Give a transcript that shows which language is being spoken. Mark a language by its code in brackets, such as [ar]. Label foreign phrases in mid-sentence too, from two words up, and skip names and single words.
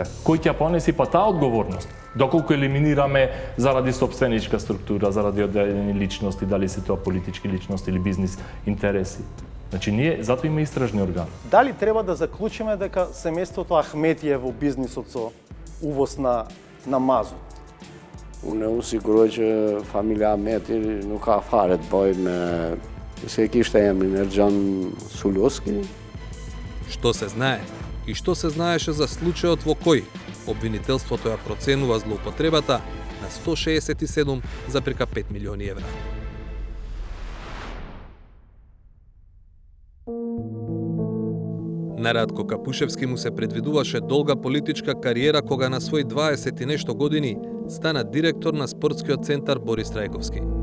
[mk] Кој ќе понеси па таа одговорност? Доколку елиминираме заради сопственичка структура, заради одделени личности, дали се тоа политички личности или бизнис интереси. Значи ние затоа има истражни органи. Дали треба да заклучиме дека семејството Ахмети е во бизнисот со увоз на mazut? [sq] Unë u siguroj që familja Ahmeti nuk ka fare të bëjë me se kishte emrin Erџан Сулковски. [mk] Што се знае и што се знаеше за случајот во кој обвинителството ја проценува злоупотребата на 167,5 милиони евра. На Радко Капушевски му се предвидуваше долга политичка кариера кога на свој 20 и нешто години стана директор на спортскиот центар Борис Трајковски.